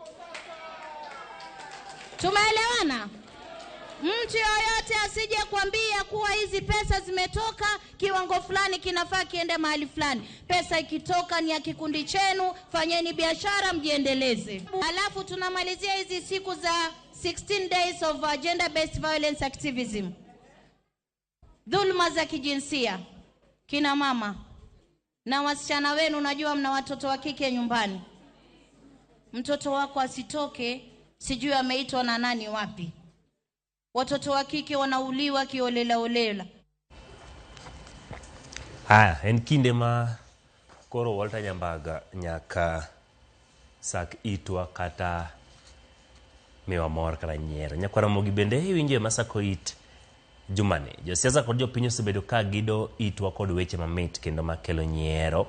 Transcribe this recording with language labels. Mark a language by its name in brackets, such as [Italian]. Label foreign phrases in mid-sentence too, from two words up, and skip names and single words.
[Swahili] Mtu yoyote asije kuambia kuwa hizi pesa zimetoka kiwango fulani kinafaa kiende mahali fulani. Pesa ikitoka ni ya kikundi chenu, fanyeni biashara mjiendeleze. Alafu tunamalizia hizi siku za [English] 16 days of gender-based violence activism. [Swahili] Dhulma za kijinsia. Kina mama na wasichana wenu, najua mna watoto wa kike nyumbani. Mtoto wako asitoke sijui ameitwa na nani wapi. Watoto wa kike wanauliwa kiolela. [Luo (Kenya and Tanzania)] En kinde ma koro Walter Nyambaga nyaka sak itwa kata mewa mor kata nyiero. Nyakwara mogi bende winje masako it jumane. Josiasa kod jopiny osebedo ka gido itwa kod weche mamit kendo makelo nyiero.